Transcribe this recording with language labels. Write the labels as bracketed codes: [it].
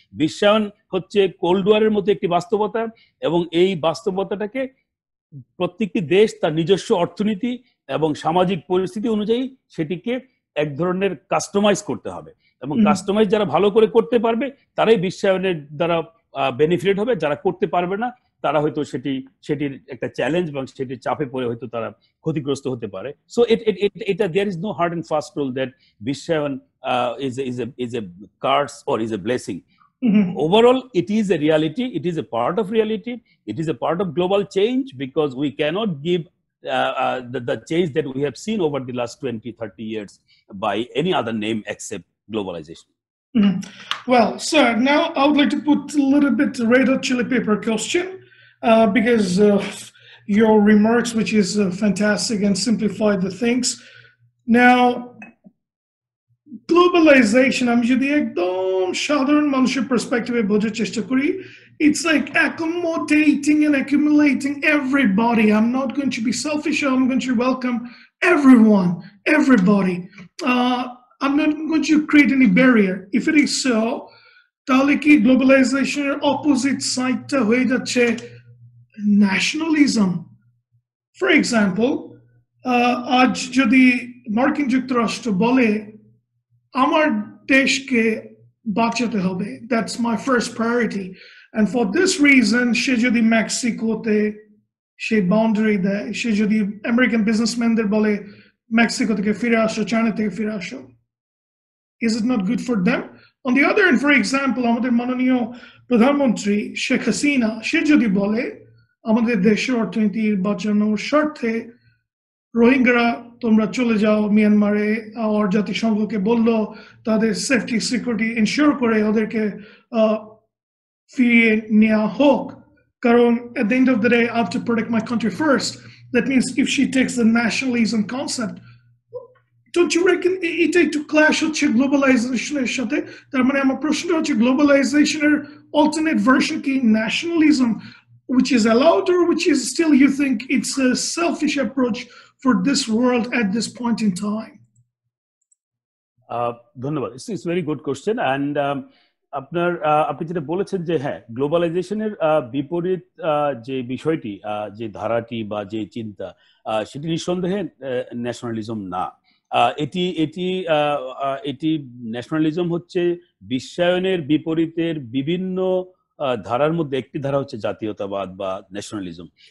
[bn] বিশ্বায়ন হচ্ছে কোল্ড ওয়ারের মতো একটি বাস্তবতা, এবং এই বাস্তবতাটাকে প্রত্যেকটি দেশ তার নিজস্ব অর্থনীতি এবং সামাজিক পরিস্থিতি অনুযায়ী সেটিকে এক ধরনের কাস্টমাইজ করতে হবে, এবং কাস্টমাইজ যারা ভালো করে করতে পারবে তারাই বিশ্বায়নের দ্বারা বেনিফিট হবে। যারা করতে পারবে না তারা হয়তো সেটির একটা চ্যালেঞ্জ এবং সেটির চাপে পড়ে হয়তো তারা ক্ষতিগ্রস্ত হতে পারে। [en] So এটা there is no hard and fast rule that বিশ্বায়ন is a curse or is a blessing. Overall, it is a reality. It is a part of reality. It is a part of global change, because we cannot give the change that we have seen over the last 20-30 years by any other name except globalization. Well, sir, now I would like to put a little bit red hot chili pepper question, because your remarks, which is fantastic and simplify the things. Now, globalization, [bn] আমি যদি একদম সাধারণ মানুষের পার্সপেক্টিভে বোঝার চেষ্টা করি, [en] it's like accommodating and accumulating everybody. I'm not going to be selfish. I'm going to welcome everyone, everybody. I'm not going to create any barrier. If it is so, [bn] তাহলে কি গ্লোবালাইজেশনের অপোজিট সাইডটা হয়ে যাচ্ছে ন্যাশনালিজম? [en] for example, [bn] আজ যদি মার্কিন যুক্তরাষ্ট্র বলে আমার দেশকে বাঁচাতে হবে, [en] that's my first priority, and for this reason [bn] সে যদি মেক্সিকোতে সে বাউন্ডারি দেয়, সে যদি আমেরিকান বিজনেসম্যানদের বলে মেক্সিকো থেকে ফিরে আসো, চায়না থেকে ফিরে আসো, [en] is it not good for them? On the other hand, for example, [bn] আমাদের মাননীয় প্রধানমন্ত্রী শেখ হাসিনা, সে যদি বলে আমাদের দেশের অর্থনীতি বাঁচানোর স্বার্থে রোহিঙ্গারা তোমরা চলে যাও মিয়ানমারে, আর জাতিসংঘকে বললো তাদের সেফটি সিকিউরিটি ইনশিওর করে ওদেরকে ফিরিয়ে নেওয়া হোক, কারণ [en] at the end of the day I have to protect my country first. That means if she takes the nationalism concept, don't you reckon [bn] এটা একটু ক্ল্যাশ হচ্ছে গ্লোবালাইজেশনের সাথে? তার মানে আমার প্রশ্নটা হচ্ছে গ্লোবালাইজেশনের [en] alternate version কি nationalism, which is allowed, or which is still you think it's a selfish approach for this world at this point in time? [bn] ধন্যবাদ. [en] It's a very good question, and [bn] আপনার আপনি যেটা বলেছেন যে হ্যাঁ, গ্লোবালাইজেশনের বিপরীত যে বিষয়টি, যে ধারাটি বা যে চিন্তা, সেটি নিঃসন্দেহে ন্যাশনালিজম না। এটি এটি এটি ন্যাশনালিজম হচ্ছে বিশ্বায়নের বিপরীতের বিভিন্ন ধারার মধ্যে একটি ধারা হচ্ছে জাতীয়তাবাদ বা ন্যাশনালিজম।